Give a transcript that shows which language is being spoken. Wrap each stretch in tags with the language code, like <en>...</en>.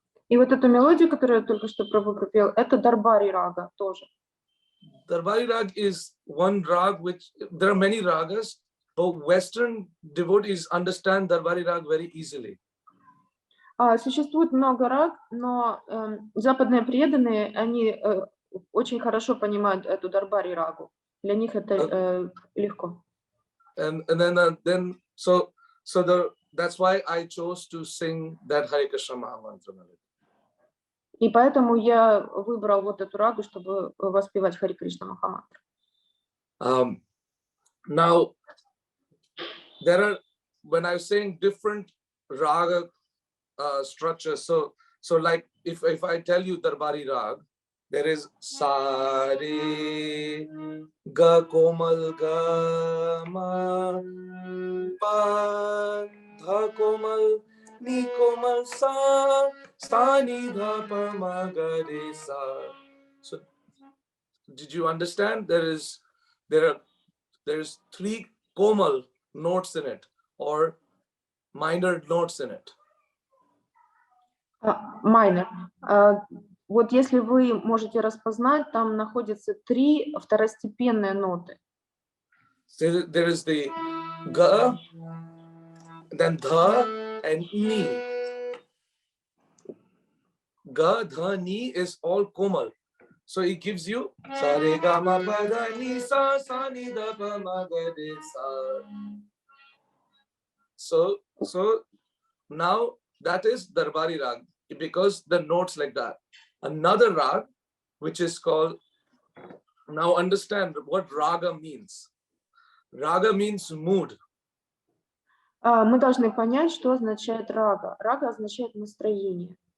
<ru>И вот эту мелодию, которую я только что Прабху пропел, это Дарбари рага тоже.</ru> <en>Darbari Rag is one rag which, there are many ragas, but Western devotees understand Darbari Rag very easily.</en> <ru>Существует много раг, но западные преданные, они очень хорошо понимают эту Дарбари рагу. Для них это легко.</ru> <en>And then that's why I chose to sing that Hare Krishna Mahamantra melody.</en> <ru>И поэтому я выбрал вот эту рагу, чтобы воспевать Хари Кришна Махамантру.</ru> <en>Now, there are, when I was saying different raga structures, so like if I tell you Darbari Rag, there is Sa Re Ga Komal Ga Ma Pa Dha Komal Ni Komal Sa Sa Ni Dha Pa Ma Ga Re Sa. So did you understand? There's three komal notes in it, or minor notes in it. Майнер.</en> <ru>Вот если вы можете распознать, там находятся 3 второстепенные ноты.</ru> <en>So there is the ga, then dha, and ni. Ga, dha, ni is all komal. So it gives you sa re ga ma pa da ni sa sa ni da pa ma ga re sa. So now that is Darbari Rag, because the notes like that. Another rag, which is called, now understand what raga means. Raga means mood.</en> <ru>Мы должны понять, что означает рага. Рага означает настроение.</ru>